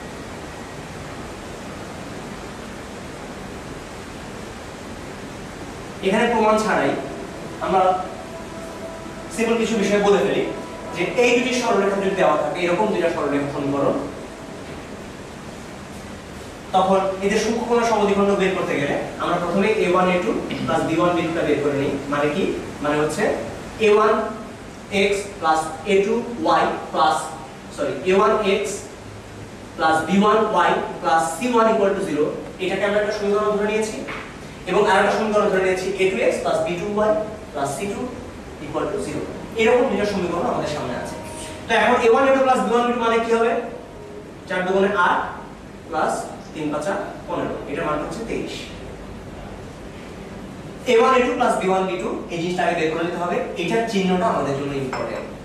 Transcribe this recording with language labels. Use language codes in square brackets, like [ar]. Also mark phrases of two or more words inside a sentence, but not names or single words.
[bn] এখানে প্রমাণ ছাড়াই আমরা সিম্পল কিছু বিষয় বলে ফেলি, যে এই দুটি সরলরেখা যদি দেওয়া থাকে, এরকম দুইটা সরলরেখা সমীকরণ, তখন এদের সূক্ষ্ম কোণের সমদ্বিখণ্ড বের করতে গেলে আমরা প্রথমে a1a2 + b1b2 টা বের করে নিই। মানে কি, মানে হচ্ছে a1x + a2y a1x + b1y + c1 = 0, এটাকে আমরা একটা সমীকরণ ধরে নিয়েছি, এবং আরেকটা সমীকরণ ধরে নিয়েছি a2x + b2y + c2 = 0। এরকম দুটো সমীকরণ আমাদের সামনে আছে। তো এখন a1a2 + b1b2 মানে কি হবে, 4 × 2 = 8 প্লাস 3 × 5 = 15, এটার মান হচ্ছে 23। a1a2 + b1b2 এই জিনিসটাকে বের করে নিতে হবে, এটার চিহ্নটা আমাদের জন্য ইম্পর্টেন্ট।